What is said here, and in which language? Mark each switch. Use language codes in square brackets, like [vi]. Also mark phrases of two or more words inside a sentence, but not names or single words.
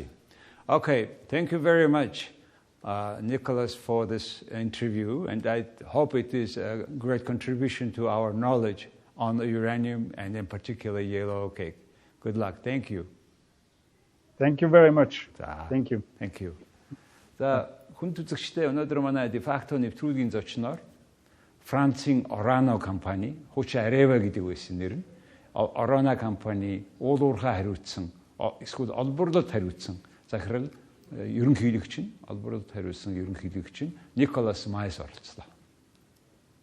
[en] Okay, thank you very much, Nicholas, for this interview, and I hope it is a great contribution to our knowledge on the uranium and in particular yellow cake. Good luck. Thank you. Thank you very much. Thank you. Thank you. [mn] За хүнд үзэгчдээ өнөөдөр манай дефакто нэвтрүүлгийн зочноор Францын Орано компани, хуучин Арева гэдэг байсан нэр нь Орано компани уулуурхаа хариуцсан, эсвэл олборлолт хариуцсан захирал ерөнхийлөгч нь, олборлолт хариуцсан ерөнхийлөгч нь Никола Мас оролцлоо.